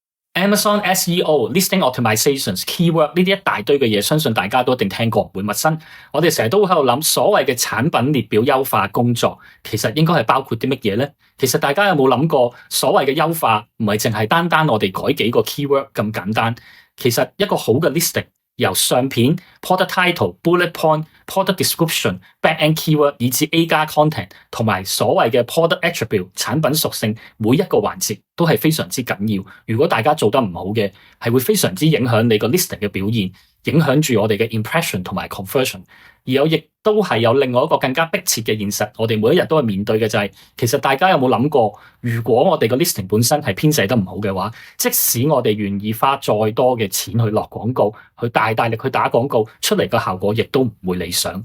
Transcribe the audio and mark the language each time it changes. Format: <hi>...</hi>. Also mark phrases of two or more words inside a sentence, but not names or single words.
<en>Amazon SEO、listing optimizations、keyword</en> <yue>呢啲一大堆嘅嘢，相信大家都一定聽過，唔會陌生。我哋成日都喺度諗，所謂嘅產品列表優化工作，其實應該係包括啲乜嘢咧？其實大家有冇諗過，所謂嘅優化唔係淨係單單我哋改幾個 keyword 咁簡單。其實一個好嘅 listing，由相片、</yue> <en>product title、bullet point、product description、back-end keyword</en> <yue>以至 A 加 content 同埋所謂嘅</yue> <en>product attribute</en> <yue>產品屬性，每一個環節都係非常之緊要。如果大家做得唔好嘅，係會非常之影響你個 listing 嘅表現，影響住我哋嘅 impression 同埋 conversion。而我亦都係有另外一個更加迫切嘅現實，我哋每一日都係面對嘅就係，其實大家有冇諗過，如果我哋個 listing 本身係編寫得唔好嘅話，即使我哋願意花再多嘅錢去落廣告，去大力去打廣告，出嚟嘅效果亦都唔會理想。</yue>